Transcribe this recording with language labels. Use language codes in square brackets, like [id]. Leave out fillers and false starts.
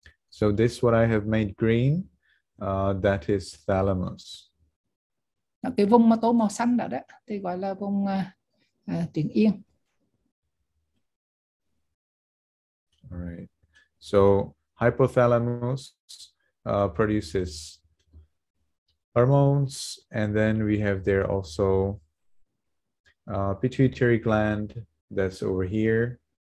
[en] So this what I have made green, that is thalamus. [vi] Cái vùng mà tô màu xanh đó thì gọi là vùng tuyến yên. [en] All right. So hypothalamus produces hormones, and then we have there also pituitary gland that's over here.